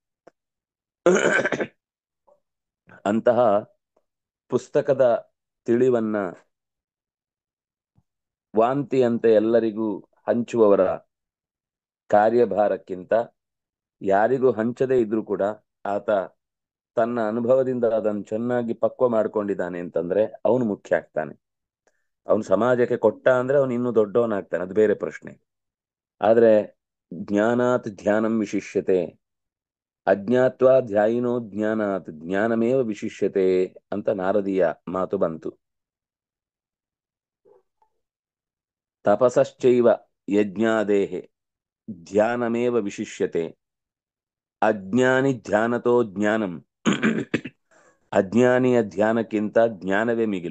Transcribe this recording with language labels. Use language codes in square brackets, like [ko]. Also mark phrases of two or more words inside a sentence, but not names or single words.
[kn] ಅಂತಹ ಪುಸ್ತಕದ ತಿಳಿವನ್ನ ವಾಂತಿಯಂತೆ ಎಲ್ಲರಿಗೂ ಹಂಚುವವರ ಕಾರ್ಯಭಾರಕ್ಕಿಂತ ಯಾರಿಗೂ ಹಂಚದೇ ಇದ್ರೂ ಕೂಡ ಆತ ತನ್ನ ಅನುಭವದಿಂದ ಅದನ್ನು ಚೆನ್ನಾಗಿ ಪಕ್ವ ಮಾಡ್ಕೊಂಡಿದ್ದಾನೆ ಅಂತಂದ್ರೆ ಅವನು ಮುಖ್ಯ ಆಗ್ತಾನೆ. ಅವನು ಸಮಾಜಕ್ಕೆ ಕೊಟ್ಟ ಅಂದ್ರೆ ಅವನು ಇನ್ನೂ ದೊಡ್ಡವನಾಗ್ತಾನೆ, ಅದು ಬೇರೆ ಪ್ರಶ್ನೆ. [sa] ಆದ್ರೆ ಜ್ಞಾನಾತ್ ಧ್ಯಾನಂ ವಿಶಿಷ್ಯತೆ, ಅಜ್ಞಾತ್ವಾ ಧ್ಯಾಯಿನೋ ಜ್ಞಾನಾತ್ ಜ್ಞಾನಮೇವ ವಿಶಿಷ್ಯತೆ [kn] ಅಂತ ನಾರದೀಯ ಮಾತು ಬಂತು. [sa] ತಪಸಶ್ಚೈವ ಯಜ್ಞಾದೇಹೆ ಧ್ಯಾನಮೇವ ವಿಶಿಷ್ಯತೆ, ಅಜ್ಞಾನಿ ಧ್ಯಾನತೋ ಜ್ಞಾನಂ [kn] ಅಜ್ಞಾನಿಯ ಧ್ಯಾನಕ್ಕಿಂತ ಜ್ಞಾನವೇ ಮಿಗಿಲು.